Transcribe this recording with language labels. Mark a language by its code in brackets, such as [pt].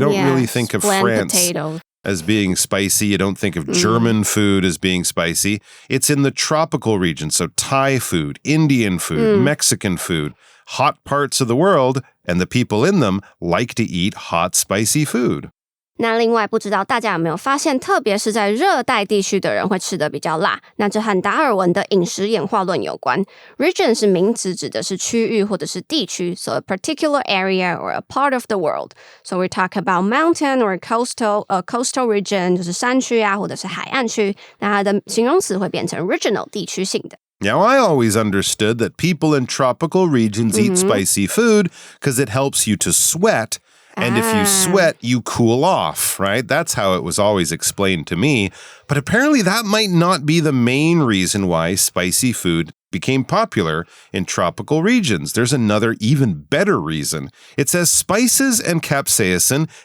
[en] You don't really think of France as being spicy. You don't think of German food as being spicy. It's in the tropical region, so Thai food, Indian food, Mexican food, hot parts of the world, and the people in them like to eat hot, spicy food. [zh] 那另外不知道大家有没有发现，特别是在热带地区的人会吃得比较辣，那这和达尔文的饮食演化论有关。 Region 是名词，指的是区域或者是地区， [en] so a particular area or a part of the world. So we talk about mountain or coastal region, [zh] 就是山区啊或者是海岸区，那它的形容词会变成 regional 地区性的。 [en] Now, I always understood that people in tropical regions eat spicy food because it helps you to sweat.And if you sweat, you cool off, right? That's how it was always explained to me. But apparently that might not be the main reason why spicy food became popular in tropical regions. There's another even better reason. It says spices and capsaicin